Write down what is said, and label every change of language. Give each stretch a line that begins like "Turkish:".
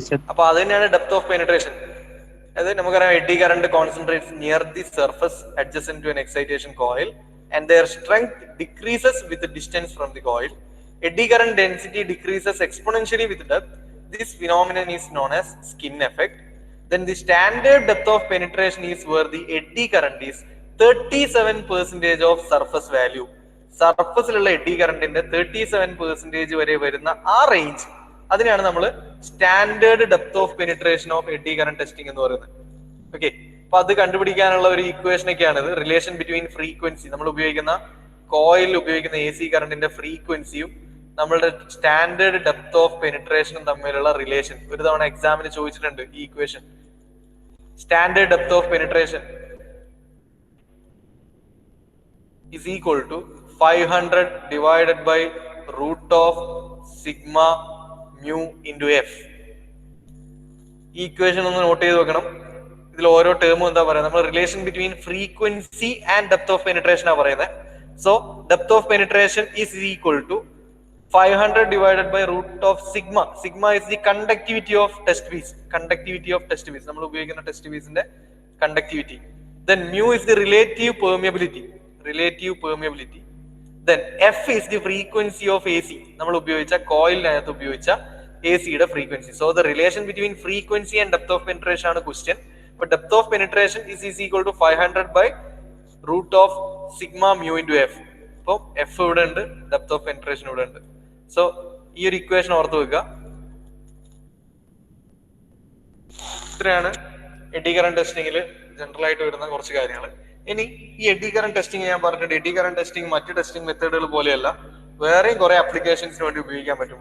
Malayalam: അപ്പൊ അത് തന്നെയാണ്
English: Depth of penetration.
Malayalam: അതായത് നമുക്കറിയാം
English: Eddy current concentrates near the surface adjacent to an excitation coil and their strength decreases with the distance from the coil. Eddy current density decreases exponentially with depth. This phenomenon is known as skin effect. Then the standard depth of penetration is where the eddy current is 37% of surface value.
Malayalam: സർഫസിലുള്ള AD കറണ്ടിന്റെ 37% വരെ വരുന്ന ആ range, അതിനെയാണ് നമ്മൾ standard depth of penetration of AD current testing എന്ന് പറയുന്നത്. Okay, അപ്പൊ അത് കണ്ടുപിടിക്കാനുള്ള ഒരു ഇക്വേഷൻ ഒക്കെയാണിത്. റിലേഷൻ ബിറ്റ്വീൻ ഫ്രീക്വൻസി, നമ്മൾ ഉപയോഗിക്കുന്ന കോയിലിൽ ഉപയോഗിക്കുന്ന എ സി കറണ്ടിന്റെ ഫ്രീക്വൻസിയും നമ്മളുടെ സ്റ്റാൻഡേർഡ് ഡെപ്ത് ഓഫ് പെനിട്രേഷനും തമ്മിലുള്ള റിലേഷൻ ഒരു തവണ എക്സാമിന് ചോദിച്ചിട്ടുണ്ട്.
English: ഈ equation standard depth of penetration is equal to 500 divided by root of
Malayalam: sigma mu into F. ഈ ഇക്വേഷൻ ഒന്ന് നോട്ട് ചെയ്ത് വെക്കണം. ഇതിൽ ഓരോ ടേമും എന്താ പറയുക, നമ്മൾ relation between frequency and depth of penetration ആണ് പറയുന്നത്.
English: So depth of penetration is equal to 500 divided by root of sigma. Sigma is the conductivity of test piece. Conductivity of test piece.
Malayalam: നമ്മൾ ഉപയോഗിക്കുന്ന ടെസ്റ്റ് പീസിന്റെ conductivity.
English: Then mu is the relative permeability. Relative permeability. Then F is the frequency of AC.
Malayalam: നമ്മൾ ഉപയോഗിച്ച കോയിലിനകത്ത് ഉപയോഗിച്ച AC യുടെ frequency.
English: So the relation between frequency and depth of penetration ആണ് question. But depth of penetration is equal to 500 by root of sigma mu into F.
Malayalam: അപ്പോൾ F ഇവിടെ ഉണ്ട്, depth of penetration ഇവിടെ ഉണ്ട്. സോ ഈ ഒരു equation ഓർത്ത് വെക്കുക. ഇത്രയാണ് എഡി കറന്റ് ടെസ്റ്റിംഗിൽ ജനറൽ ആയിട്ട് വരുന്ന കുറച്ച് കാര്യങ്ങൾ. ഇനി ഈ എഡി കറന്റ് ടെസ്റ്റിംഗ് ഞാൻ പറഞ്ഞിട്ടുണ്ട്. എഡി കറന്റ് ടെസ്റ്റിംഗ് മറ്റ് ടെസ്റ്റിംഗ് മെത്തേഡുകൾ പോലെയല്ല, വേറെയും കുറെ ആപ്ലിക്കേഷൻസിന് വേണ്ടി ഉപയോഗിക്കാൻ പറ്റും.